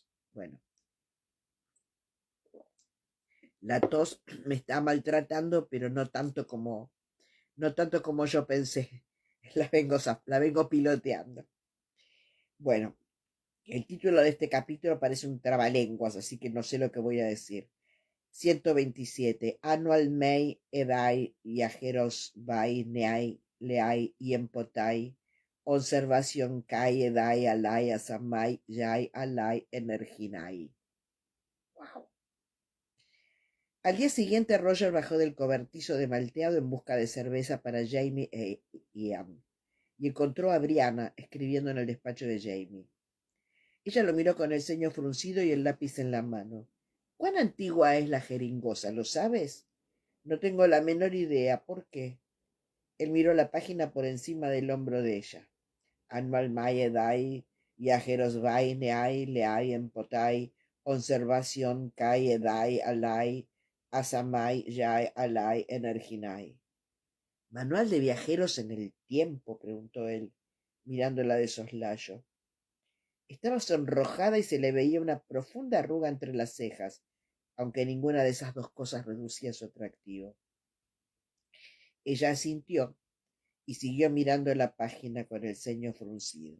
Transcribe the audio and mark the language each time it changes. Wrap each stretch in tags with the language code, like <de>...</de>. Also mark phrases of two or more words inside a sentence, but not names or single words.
<es>Bueno, la tos me está maltratando, pero no tanto como yo pensé. La vengo piloteando. Bueno, el título de este capítulo parece un trabalenguas, así que no sé lo que voy a decir. 127. Annual May Edai Viajeros Vai Neai Leai Empotai. Observación Kai Edai Alai Asamai Yai Alai Energinai. Wow. Al día siguiente, Roger bajó del cobertizo de malteado en busca de cerveza para Jamie e Ian y encontró a Brianna escribiendo en el despacho de Jamie. Ella lo miró con el ceño fruncido y el lápiz en la mano. ¿Cuán antigua es la jeringosa? ¿Lo sabes? No tengo la menor idea. ¿Por qué? Él miró la página por encima del hombro de ella. Anmal Mae Dai, Viajeros Vai Neai Leai Empotai, Conservación Kai Edai Alai, Asamai Yai Alai Energinai. ¿Manual de viajeros en el tiempo? Preguntó él, mirándola de soslayo. Estaba sonrojada y se le veía una profunda arruga entre las cejas, aunque ninguna de esas dos cosas reducía su atractivo. Ella asintió y siguió mirando la página con el ceño fruncido.</es>